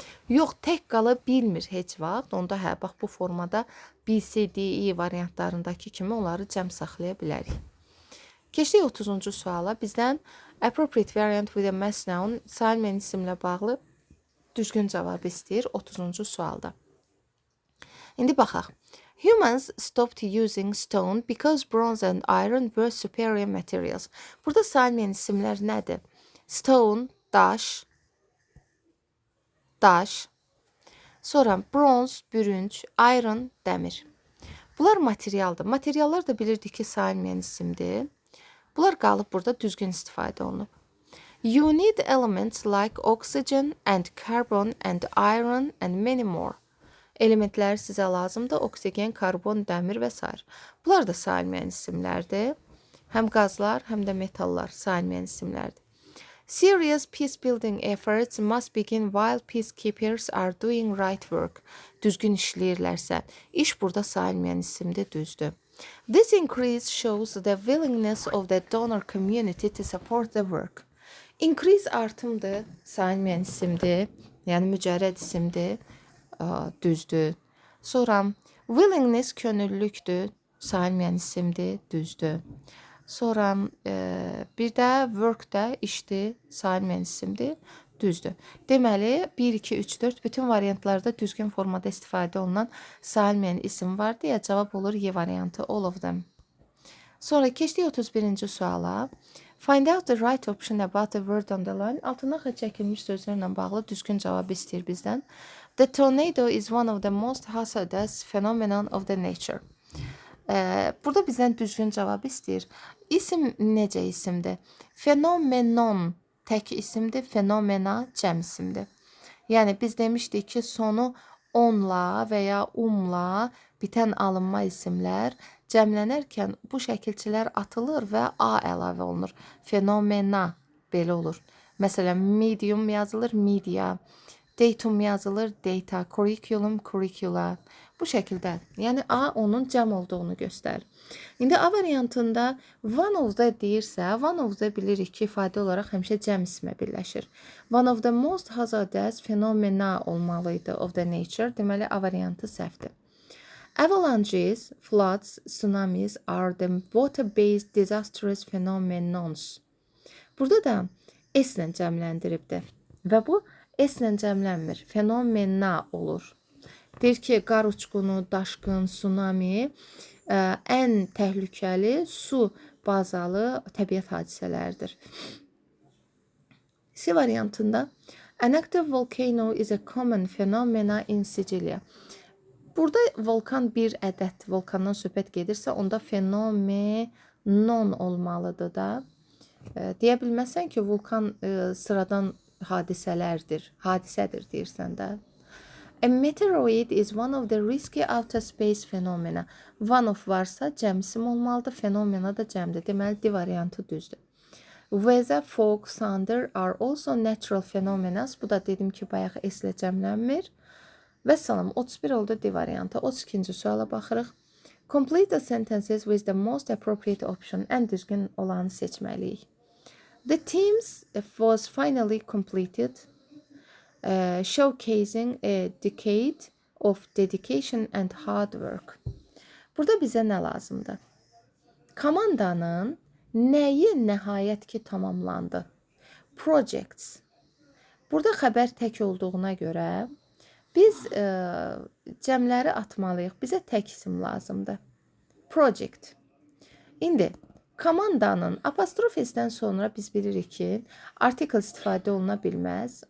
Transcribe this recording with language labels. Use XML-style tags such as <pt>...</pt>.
<az>Yox, tək qala bilmir heç vaxt. Onda bax, bu formada B, C, D, E variantlarındakı kimi onları cəm saxlaya bilərik. Keçdik 30-cu suala. Bizdən</az> <en>Appropriate variant with a mass noun</en> <az>sair müəyyən isimlə bağlı düzgün cavabı istəyir 30-cu sualda. İndi baxaq.</az> <en>Humans stopped using stone because bronze and iron were superior materials.</en> <az>Burada sayılmayan isimlər nədir? Stone, daş, daş. Sonra bronze, bürünc, iron, dəmir. Bunlar materialdır. Materiallar da bilirdik ki, sayılmayan isimdir. Bunlar qalıb burada düzgün istifadə olunub.</az> <en>You need elements like oxygen and carbon and iron and many more.</en> <az>Elementlər sizə lazımdır. Oksigen, karbon, dəmir və s. Bunlar da sayılmayan isimlərdir. Həm qazlar, həm də metallar sayılmayan isimlərdir.</az> <en>Serious peace building efforts must begin while peacekeepers are doing right work.</en> <az>Düzgün işləyirlərsə, iş burada sayılmayan isimdir, düzdür.</az> <en>This increase shows the willingness of the donor community to support the work.</en> <az>Increase artımdır, sayılmayan isimdir, yəni mücərrəd isimdir, düzdür. Sonra willingness könüllülükdür, sayılmayan isimdir, düzdür. Sonra bir də work də işdir, sayılmayan isimdir, düzdür. Deməli 1, 2, 3, 4 bütün variantlarda düzgün formada istifadə olunan sayılmayan isim var deyə cavab olur Y variantı,</az> <en>all of them.</en> <az>Sonra keçdik 31-ci suala.</az> <en>Find out the right option about the word on the line.</en> <az>Altına xətt çəkilmiş sözlərlə bağlı düzgün cavab istəyir bizdən.</az> <en>The tornado is one of the most hazardous phenomenon of the nature.</en> <az>Burada bizdən düzgün cavab istəyir. İsim necə isimdir? Fenomenon tək isimdir, fenomena cəm isimdir. Yəni biz demişdik ki, sonu onla və ya umla bitən alınma isimlər cəmlənərkən bu şəkilçilər atılır və a əlavə olunur. Fenomena belə olur. Məsələn, medium yazılır, media. Datum yazılır, data. Curriculum, curricula. Bu şəkildə. Yəni A onun cəm olduğunu göstərir. İndi A variantında</az> <en>one of the</en> <az>deyirsə, one of the bilirik ki, ifadə olaraq həmişə cəm ismə birləşir.</az> <en>One of the most hazardous phenomena</en> <az>olmalıydı</az> <en>of the nature.</en> <az>Deməli A variantı səhvdir.</az> <en>Avalanches, floods, tsunamis are the water-based disastrous phenomenons.</en> <az>Burada da S-lə cəmləndiribdir və bu S-lə cəmlənmir, fenomena olur. Deyir ki, qar uçqunu, daşqın, tsunami ən təhlükəli su bazalı təbiət hadisələridir. C variantında</az> <en>an active volcano is a common phenomena in Sicily.</en> <az>Burada volkan bir ədəd volkandan söhbət gedirsə, onda fenomenon olmalıdır da. Deyə bilməsən ki, vulkan sıradan hadisədir deyirsən də.</az> <en>A meteoroid is one of the risky outer space phenomena.</en> <az>One of varsa cəmsim olmalıdır, fenomena da cəmdir. Deməli, D variantı düzdür.</az> <en>Weather, fog, thunder are also natural phenomena.</en> <az>Bu da dedim ki, bayaq S ilə cəmlənmir. Və salam, 31 oldu D variantı. 32-ci suala baxırıq.</az> <en>Complete the sentences with the most appropriate option.</en> <az>Ən düzgün olanı seçməliyik.</az> <en>The themes was finally completed, showcasing a decade of dedication and hard work.</en> <az>Burada bizə nə lazımdır? Komandanın nəyi nəhayət ki tamamlandı? Projects. Burada xəbər tək olduğuna görə biz cəmləri atmalıyıq. Bizə tək isim lazımdır. Project. İndi komandanın apostrof S-dən sonra biz bilirik ki, artikel istifadə oluna bilməz.</az>